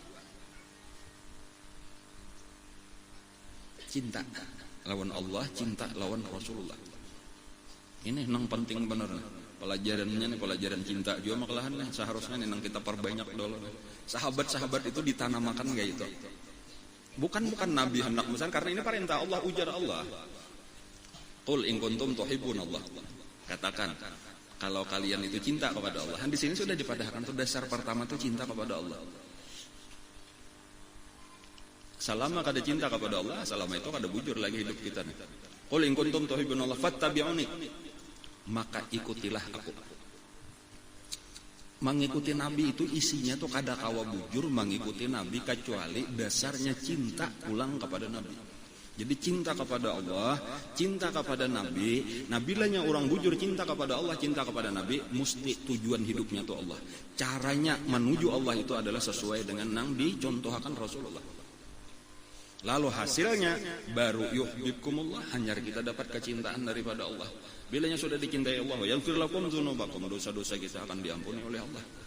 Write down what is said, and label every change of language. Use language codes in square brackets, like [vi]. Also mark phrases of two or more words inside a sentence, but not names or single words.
[bjn] Cinta lawan Allah, cinta lawan Rasulullah. Ini nang penting bener. Pelajarannya nih pelajaran cinta juga makalahan nih seharusnya nih nang kita perbanyak dulu. Sahabat-sahabat itu ditanamakan kayak itu. Bukan Nabi hendak besar karena ini perintah Allah, ujar Allah. [ar] قل إن كنتم تحبون الله. [id] Katakan kalau kalian itu cinta kepada Allah. [bjn] Di sini sudah dipadahkan tuh dasar pertama tuh cinta kepada Allah. Selama kada cinta kepada Allah, selama itu kada bujur lagi hidup kita nih. [ar] قل إن كنتم تحبون الله فاتبعوني. [id] Maka ikutilah aku. [bjn] Mengikuti Nabi itu isinya tuh kada kawa bujur mengikuti Nabi kecuali dasarnya cinta pulang kepada Nabi. Jadi cinta kepada Allah, cinta kepada Nabi. Nabilahnya orang bujur cinta kepada Allah, cinta kepada Nabi, mesti tujuan hidupnya tuh Allah. [id] Caranya menuju Allah itu adalah sesuai dengan yang dicontohkan Rasulullah. [bjn] Lalu hasilnya baru yuhibbukumullah, hanya kita dapat kecintaan daripada Allah. Bilanya sudah dicintai Allah, [ar] يغفر لكم ذنوبكم, [bjn] dosa-dosa kita akan diampuni oleh Allah.